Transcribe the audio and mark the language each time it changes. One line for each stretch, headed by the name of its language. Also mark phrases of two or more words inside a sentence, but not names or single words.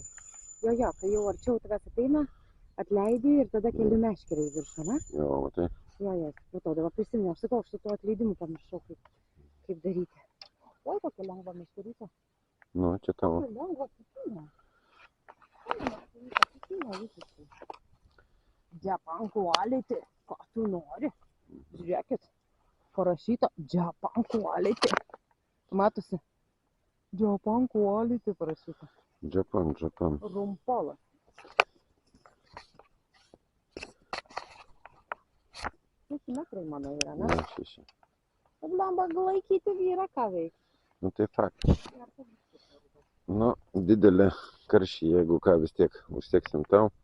Lithuanian: Jo, kai jau arčiau tavęs ateina, atleidi ir tada keli meškerį į viršų, ne? Jo, matai. Jo, supratau, dabar prisimenu. Aš sakau, aš su tuo atleidimu pamiršau, kaip daryti. Oi, kokia lengva meškerytė. Nu, čia tavo. Lengva kitinė. Visiškai. Japan quality. Ką tu nori? Žiūrėkit. Parašyta Japan quality. Matosi. Japan quality parašyta. Japan. Rumpolas. Šeši metrai mano yra, ne? Ne, 6. Blemba, laikyti vyrą, ką veikti. Nu, tai faktas. Nu, didelė karšį, jeigu ką vis tiek užsieksim tau.